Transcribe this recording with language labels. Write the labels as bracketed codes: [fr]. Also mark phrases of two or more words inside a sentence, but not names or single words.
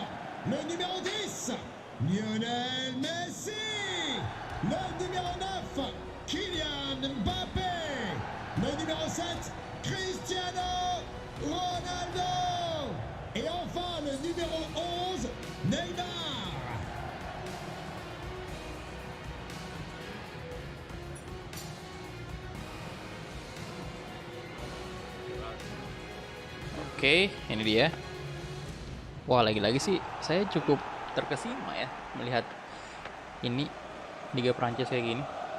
[fr] Le numéro 10, Lionel Messi. Le numéro 9, Kylian Mbappé. Le numéro 7, Cristiano Ronaldo. Et enfin le numéro 11, Neymar. [id] Oke, ini dia. Wah, lagi-lagi sih saya cukup terkesima ya melihat ini Liga Prancis kayak gini.